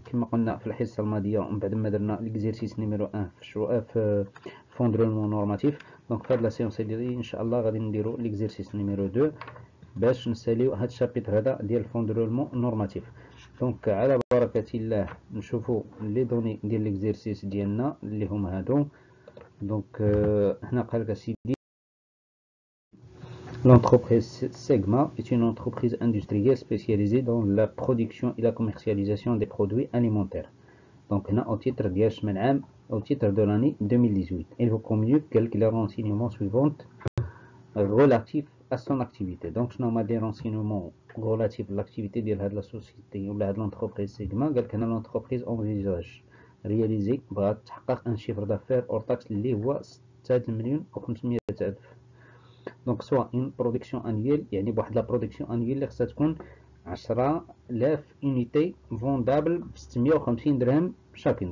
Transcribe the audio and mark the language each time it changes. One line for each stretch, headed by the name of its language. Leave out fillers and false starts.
Arabic: كما قلنا في الحصه الماضيه ومن بعد ما درنا ليكزيرسيس نيميرو 1 في فون دو رولمون نورماتيف. دونك في هاد لا سيونس ديالي ان شاء الله غادي نديرو ليكزيرسيس نيميرو 2 باش نساليو هاد الشابيتر هذا ديال فون دو رولمون نورماتيف. دونك على بركه الله نشوفو لي دوني ديال ليكزيرسيس ديالنا اللي هما هادو. دونك هنا قال لك سيدي:
French: L'entreprise Segma est une entreprise industrielle spécialisée dans la production et la commercialisation des produits alimentaires. Donc, au titre de l'année 2018, il vous communique les renseignements suivants relatifs à son activité. Donc, je nomme des renseignements relatifs à l'activité de la société ou de l'entreprise Segma. L'entreprise envisage réaliser un chiffre d'affaires hors taxe
Arabic: اللي هو 6,5 دونك سواء اون برودكسيون انيويل، يعني بواحد لا برودكسيون انيويل اللي خصها تكون 10,000 يونيتي فوندابل ب 650 درهم شاكين.